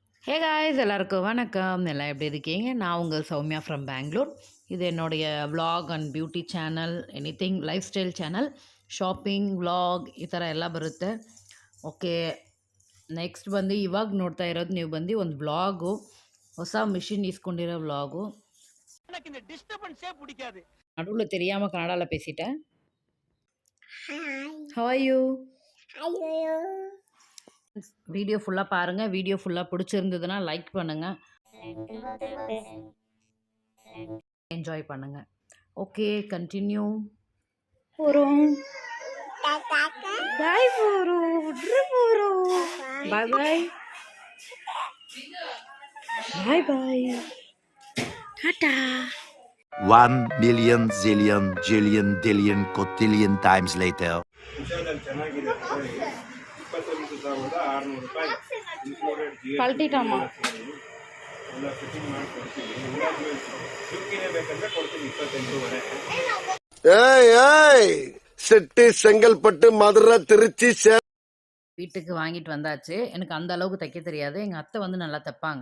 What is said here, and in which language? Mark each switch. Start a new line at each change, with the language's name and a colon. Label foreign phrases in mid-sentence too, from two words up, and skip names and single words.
English: hey guys,
Tamil: எல்லாருக்கும் வணக்கம். எல்லாம் எப்படி இருக்கீங்க? நான் உங்கள் சௌமியா ஃப்ரம் பெங்களூர். இது என்னுடைய
English: vlog and beauty channel, anything life style channel, shopping vlog
Kannada: ಈ ಥರ ಎಲ್ಲ ಬರುತ್ತೆ.
English: okay, next
Kannada: ಬಂದು ಇವಾಗ ನೋಡ್ತಾ ಇರೋದು ನೀವು ಬಂದು ಒಂದು ವ್ಲಾಗು, ಹೊಸ ಮಿಷಿನ್ ಇಸ್ಕೊಂಡಿರೋ ವ್ಲಾಗು.
Tamil: நடுவில் தெரியாமல் கன்னடாவில் பேசிட்டேன்.
English: How are you?
Tamil: வீடியோ ஃபுல்லாக பாருங்கள். வீடியோ ஃபுல்லாக பிடிச்சிருந்ததுன்னா லைக் பண்ணுங்கள், என்ஜாய் பண்ணுங்கள்.
English: Okay, continue.
Tamil: போகிறோம், பாய் போகிறோம்,
English: bye bye bye bye,
Tamil: டாடா.
English: 1 million zillion jillion dillion cotillion times later. ಪಲ್ಟಿಟಮ್ಮ
Tamil: செட்டி செங்கல்பட்டு மதுரை திருச்சி வீட்டுக்கு வாங்கிட்டு வந்தாச்சு. எனக்கு அந்த அளவுக்கு தைக்க தெரியாது. எங்கள் அத்தை வந்து நல்லா தைப்பாங்க.